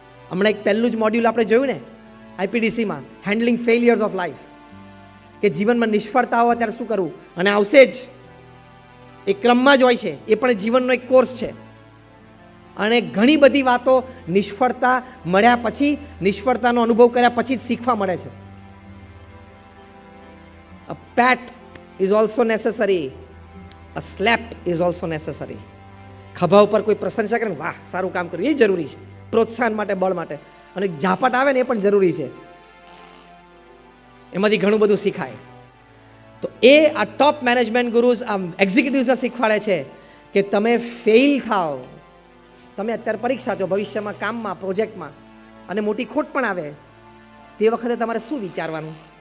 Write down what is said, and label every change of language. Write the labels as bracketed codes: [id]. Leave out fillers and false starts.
[gu] હમણાં એક પહેલું જ મોડ્યુલ આપણે જોયું ને IPDCમાં, હેન્ડલિંગ ફેલિયર્સ ઓફ લાઈફ, કે જીવનમાં નિષ્ફળતા હોય ત્યારે શું કરવું, અને આવશે જ, એ ક્રમમાં જ હોય છે, એ પણ જીવનનો એક કોર્સ છે. અને ઘણી બધી વાતો નિષ્ફળતા મળ્યા પછી, નિષ્ફળતાનો અનુભવ કર્યા પછી જ શીખવા મળે છે. [en] A pat is also necessary, a slap is also necessary. [gu] ખભા ઉપર કોઈ પ્રશંસા કરે, વાહ સારું કામ કર્યું, એ જરૂરી છે પ્રોત્સાહન માટે, બળ માટે. અને ઝાપટ આવે ને એ પણ જરૂરી છે, એમાંથી ઘણું બધું શીખાય. તો એ આ ટોપ મેનેજમેન્ટ ગુરુઝ આ એક્ઝિક્યુટિવ્સને શીખવાડે છે કે તમે ફેઇલ થાઓ, તમે અત્યારે પરીક્ષા છો, ભવિષ્યમાં કામમાં, પ્રોજેક્ટમાં, અને મોટી ખોટ પણ આવે તે વખતે તમારે શું વિચારવાનું.